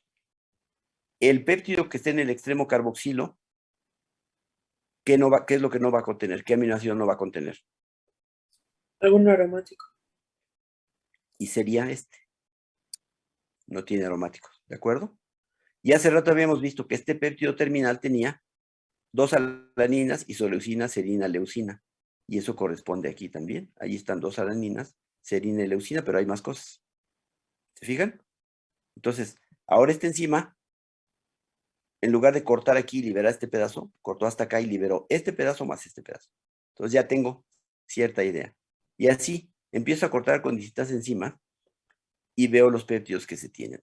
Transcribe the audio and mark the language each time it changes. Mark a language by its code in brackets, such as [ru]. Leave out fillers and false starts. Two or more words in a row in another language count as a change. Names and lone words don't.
[es] El péptido que esté en el extremo carboxilo, ¿qué es lo que no va a contener? ¿Qué aminoácido no va a contener? Algún aromático. Y sería este. No tiene aromáticos, ¿de acuerdo? Y hace rato habíamos visto que este péptido terminal tenía 2 alaninas, isoleucina, serina, leucina. Y eso corresponde aquí también. Ahí están 2 alaninas, serina y leucina, pero hay más cosas. ¿Se fijan? Entonces, ahora esta enzima, en lugar de cortar aquí y liberar este pedazo, cortó hasta acá y liberó este pedazo más este pedazo. Entonces ya tengo cierta idea. Y así empiezo a cortar con distintas enzimas y veo los péptidos que se tienen.